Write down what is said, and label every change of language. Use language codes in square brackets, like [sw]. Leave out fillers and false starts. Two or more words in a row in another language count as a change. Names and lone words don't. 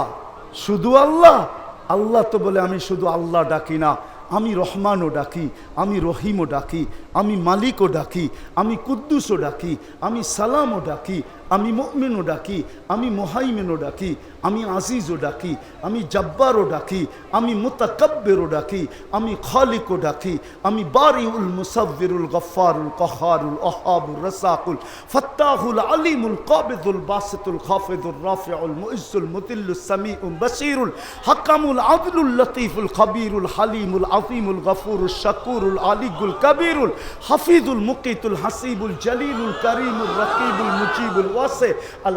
[bn] শুধু আল্লাহ? আল্লাহ তো বলে আমি শুধু আল্লাহ ডাকি না, আমি রহমানও ডাকি, আমি রহিমও ডাকি, আমি মালিকও ডাকি, আমি কুদ্দুসও ডাকি, আমি সালামও ডাকি, আমি মুমিনও ডাকি, আমি মুহাইমিনও ডাকি, আমি আজিজও ডাকি, আমি জব্বারও ডাকি, আমি মুতাকাব্বিরও ডাকি, আমি খালিকও ডাকি, [ar] আমি البارئ المصور الغفار القهار الوهاب الرزاق الفتاح العليم القابض الباسط الخافض الرافع المعز المذل السميع البصير الحكم العدل اللطيف الخبير الحليم العظيم الغفور الشكور العلي الكبير الحفيظ المقيت الحسيب الجليل الكريم الرقيب المجيب الواسع ال